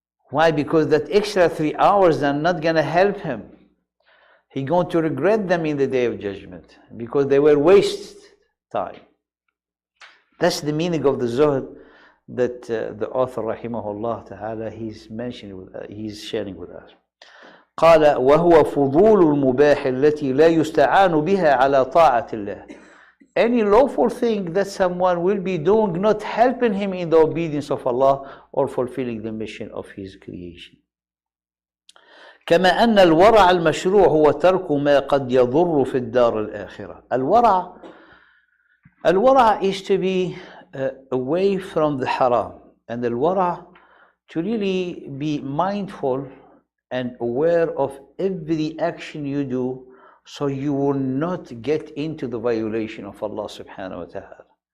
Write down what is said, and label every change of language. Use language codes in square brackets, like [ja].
[en] Why? Because that extra 3 hours are not going to help him. He's going to regret them in the day of judgment because they were waste time. That's the meaning of the zuhd that the author rahimahullah ta'ala he's sharing with us. [ar] قال وهو فضول المباح التي لا يستعان بها على طاعة الله. [en] Any lawful thing that someone will be doing, not helping him in the obedience of Allah or fulfilling the mission of his creation. [ar] كما أن الورع المشروع هو ترك ما قد يضر في الدار الآخرة. [en] الورع is to be away from the haram, and الورع to really be mindful and aware of every action you do, so you will not get into the violation of Allah subhanahu wa ta'ala.